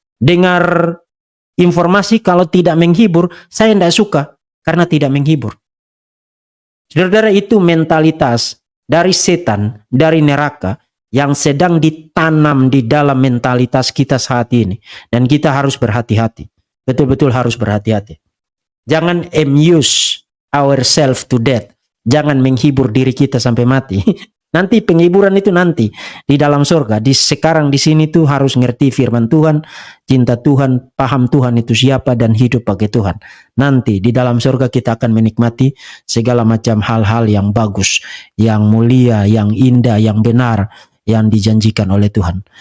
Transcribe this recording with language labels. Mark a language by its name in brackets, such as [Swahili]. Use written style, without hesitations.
[Indonesian] Dengar informasi kalau tidak menghibur, saya tidak suka karena tidak menghibur. Saudara-saudara, itu mentalitas dari setan, dari neraka, yang sedang ditanam di dalam mentalitas kita saat ini. Dan kita harus berhati-hati. Betul-betul harus berhati-hati. Jangan [English] amuse ourselves to death. [Indonesian] Jangan menghibur diri kita sampai mati. Nanti penghiburan itu nanti di dalam surga. Sekarang di sini tuh harus ngerti firman Tuhan, cinta Tuhan, paham Tuhan itu siapa dan hidup pakai Tuhan. Nanti di dalam surga kita akan menikmati segala macam hal-hal yang bagus, yang mulia, yang indah, yang benar, yang dijanjikan oleh Tuhan.